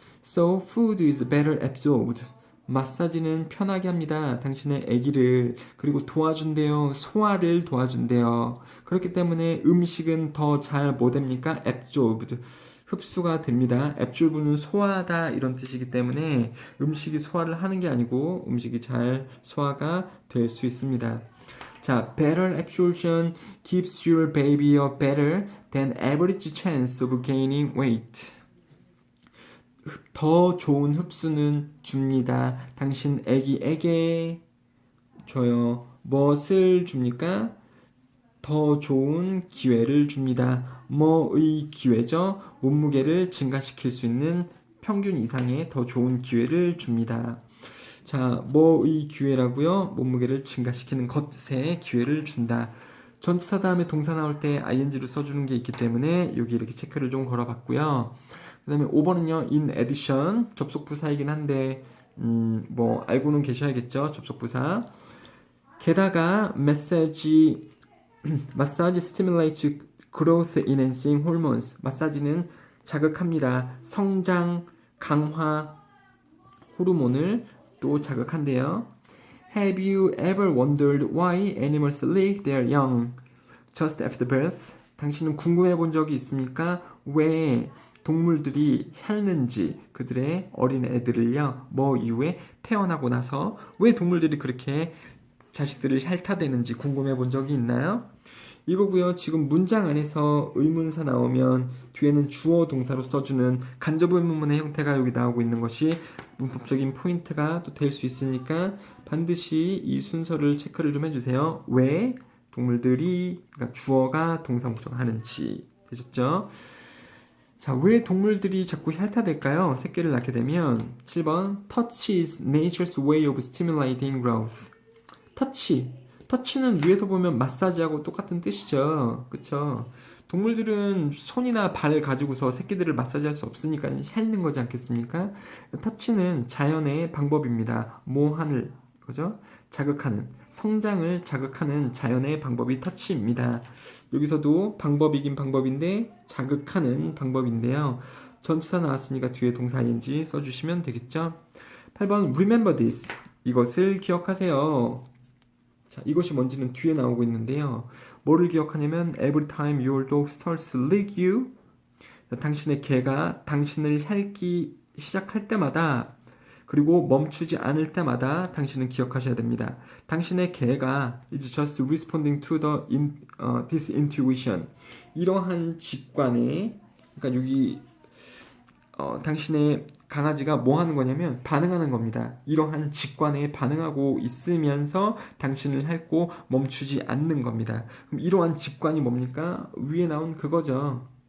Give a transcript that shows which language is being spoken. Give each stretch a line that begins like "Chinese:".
English: So food is better absorbed.
Korean: 마사지는 편하게 합니다. 당신의 아기를. 그리고 도와준대요. 소화를 도와준대요. 그렇기 때문에 음식은 더 잘 뭐 됩니까? absorbed. 흡수가 됩니다. absorb는 소화하다 이런 뜻이기 때문에 음식이 소화를 하는 게 아니고 음식이 잘 소화가 될 수 있습니다.
English: 자, better absorption gives your baby a better than average chance of gaining weight.
Korean: 더 좋은 흡수는 줍니다. 당신 아기에게 줘요. 무엇을 줍니까? 더 좋은 기회를 줍니다. 뭐의 기회죠? 몸무게를 증가시킬 수 있는 평균 이상의 더 좋은 기회를 줍니다. 자, 뭐의 기회라고요? 몸무게를 증가시키는 것의 기회를 준다. 전치사 다음에 동사 나올 때 ing를 써주는 게 있기 때문에 여기 이렇게 체크를 좀 걸어봤고요. 그 다음에 5번은요,
English: in addition,
Korean: 접속부사이긴 한데, 뭐, 알고는 계셔야겠죠, 접속부사. 게다가,
English: massage stimulates growth enhancing hormones.
Korean: 마사지는 자극합니다. 성장, 강화, 호르몬을 또 자극한대요.
English: Have you ever wondered why animals lick their young just after birth?
Korean: 당신은 궁금해 본 적이 있습니까? 왜 동물들이 핥는지 그들의 어린 애들을요 뭐 이후에 태어나고 나서 왜 동물들이 그렇게 자식들을 핥아대는지 궁금해 본 적이 있나요? 이거고요. 지금 문장 안에서 의문사 나오면 뒤에는 주어 동사로 써주는 간접 의문문의 형태가 여기 나오고 있는 것이 문법적인 포인트가 또 될 수 있으니까 반드시 이 순서를 체크를 좀 해주세요. 왜 동물들이, 그러니까 주어가 동사 목적 하는지. 되셨죠? 자, 왜 동물들이 자꾸 핥아댈까요? 새끼를 낳게 되면 7번
English: Touch is nature's way of stimulating growth.
Korean: 터치. 터치는 위에서 보면 마사지하고 똑같은 뜻이죠. 그쵸? 동물들은 손이나 발 가지고서 새끼들을 마사지할 수 없으니까 핥는 거지 않겠습니까? 터치는 자연의 방법입니다. 뭐 하는 거죠? 자극하는, 성장을 자극하는 자연의 방법이 터치입니다. 여기서도 방법이긴 방법인데 자극하는 방법인데요. 전치사 나왔으니까 뒤에 동사 ing 써주시면 되겠죠. 8번
English: Remember this.
Korean: 이것을 기억하세요. 자, 이것이 뭔지는 뒤에 나오고 있는데요. 뭐를 기억하냐면
English: Every time your dog starts to lick you,
Korean: 당신의 개가 당신을 핥기 시작할 때마다, 그리고 멈추지 않을 때마다 당신은 기억하셔야 됩니다. 당신의 개가
English: is just responding to this intuition.
Korean: 이러한 직관에, 그러니까 여기 당신의 강아지가 뭐 하는 거냐면 반응하는 겁니다. 이러한 직관에 반응하고 있으면서 당신을 핥고 멈추지 않는 겁니다. 그럼 이러한 직관이 뭡니까? 위에 나온 그거죠.